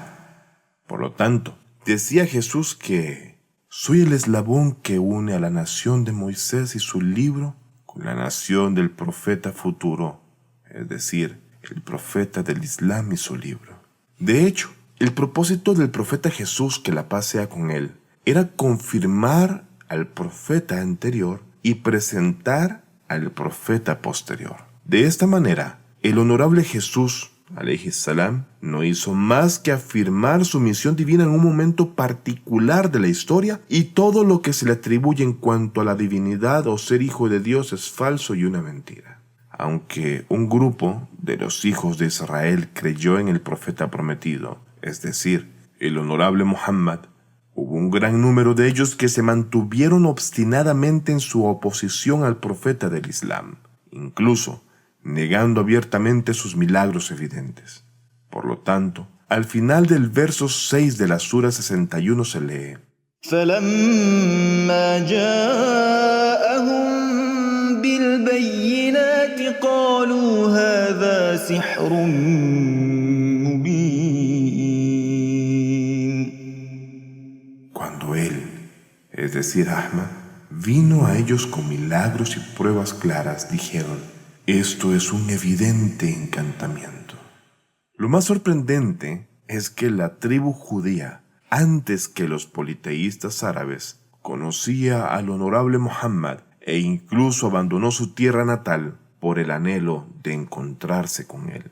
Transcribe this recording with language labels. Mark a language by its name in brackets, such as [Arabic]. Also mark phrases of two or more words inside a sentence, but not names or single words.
[Spanish] Por lo tanto, decía Jesús que soy el eslabón que une a la nación de Moisés y su libro con la nación del profeta futuro, es decir, el profeta del Islam y su libro. De hecho, el propósito del profeta Jesús, que la paz sea con él, era confirmar al profeta anterior y presentar al profeta posterior. De esta manera, el honorable Jesús, [Arabic] عليه السلام, [Spanish] no hizo más que afirmar su misión divina en un momento particular de la historia, y todo lo que se le atribuye en cuanto a la divinidad o ser hijo de Dios es falso y una mentira. Aunque un grupo de los hijos de Israel creyó en el profeta prometido, es decir, el honorable Muhammad, hubo un gran número de ellos que se mantuvieron obstinadamente en su oposición al profeta del Islam. incluso negando abiertamente sus milagros evidentes. Por lo tanto, al final del verso 6 de la Sura 61 se lee: [Arabic] فلما جاءهم بالبينات قالوا هذا سحر مبين. [Spanish] Cuando él, es decir, Ahmad, vino a ellos con milagros y pruebas claras, dijeron: esto es un evidente encantamiento. Lo más sorprendente es que la tribu judía, antes que los politeístas árabes, conocía al honorable Muhammad e incluso abandonó su tierra natal por el anhelo de encontrarse con él.